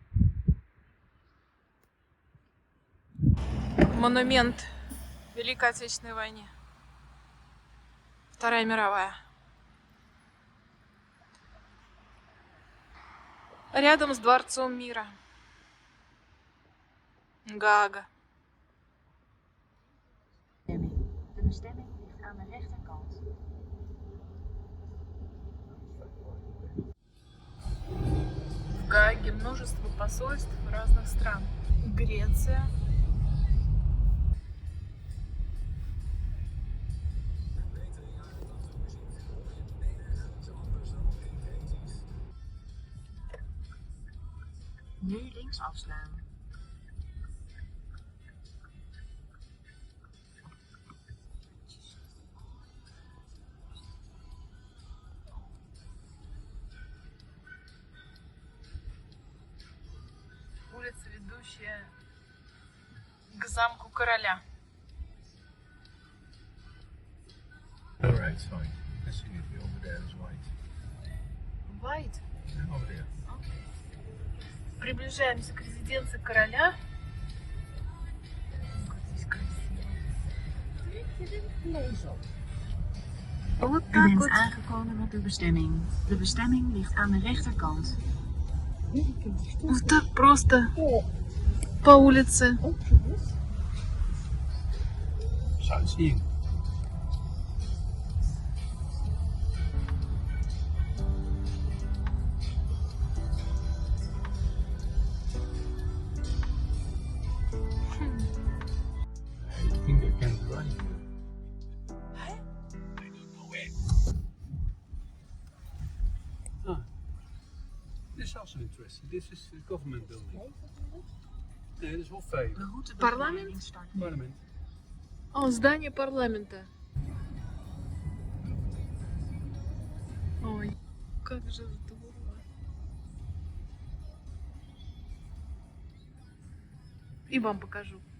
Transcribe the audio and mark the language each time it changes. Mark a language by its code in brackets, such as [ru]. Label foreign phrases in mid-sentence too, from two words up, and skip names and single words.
[ru] Монумент Великой Отечественной войне. Вторая мировая. Рядом с Дворцом мира. Гаага. [nl] De bestemming ligt aan de rechterkant. [ru] В Гааге множество посольств разных стран. Греция. [nl] Nu links afslaan. [ru] Улица, ведущая к замку короля. [en] Alright, it's fine. I see it over there is white. White. Over there. Okay. [ru] Приближаемся к резиденции короля. Здесь красиво. Вот [nl] U [ru] так [nl] bent [ru] вот. [nl] aangekomen op uw bestemming. De bestemming ligt aan de rechterkant. [ru] Вот так просто по улице. [en] Sightseeing. I think I can drive here. I don't know where. Ah, this is also interesting. This is the government building. [nl] Nee, dit is Hofvee. De route Parlement? start nu. Parlement. [ru] О, здание парламента. Ой, как же здорово. И вам покажу.